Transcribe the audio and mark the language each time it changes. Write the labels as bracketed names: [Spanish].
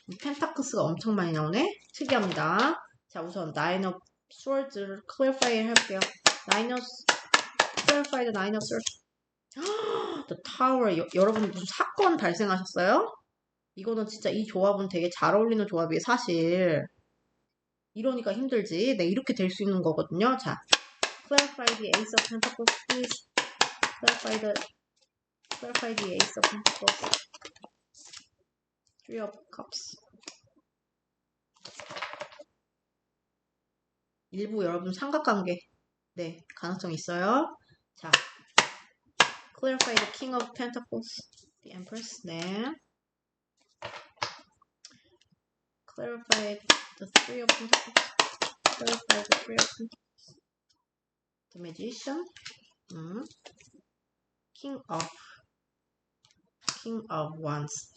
[Korean] 펜타크스가 엄청 많이 나오네? 특이합니다. 자, 우선 나인 오브 스월드를 클리어파이 해볼게요. [English] 클리어파이 더 나인 오브 스월드. The Tower. [Korean] 여러분 무슨 사건 발생하셨어요? 이거는 진짜 이 조합은 되게 잘 어울리는 조합이에요, 사실. 이러니까 힘들지. 네, 이렇게 될 수 있는 거거든요. [English] 자, clarify the ace of pentacles, please. clarify the ace of pentacles. Three of cups. [Korean] 일부 여러분 삼각관계 네 가능성 있어요. [English] 자, clarify the king of pentacles, the empress. 네, clarify the three of pentacles, clarify the three of pentacles, the magician, king of wands.